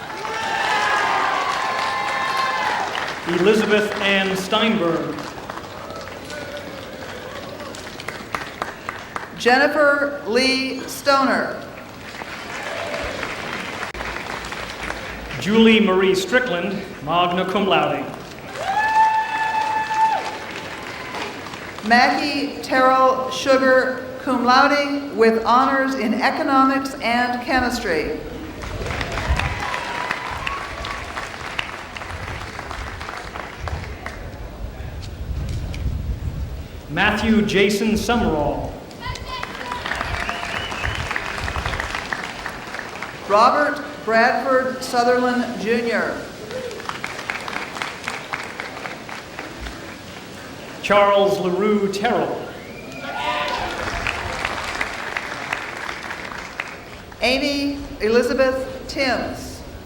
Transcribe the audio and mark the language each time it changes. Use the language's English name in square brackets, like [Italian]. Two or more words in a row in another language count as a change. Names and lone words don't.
[English] Elizabeth Ann Steinberg. Jennifer Lee Stoner. Julie Marie Strickland, [Latin] magna cum laude. [English] Maggie Terrell Sugar, [Latin] cum laude, [English] with honors in economics and chemistry. Matthew Jason Summerall. Robert Bradford Sutherland, Jr. Charles LaRue Terrell. Amy Elizabeth Timms.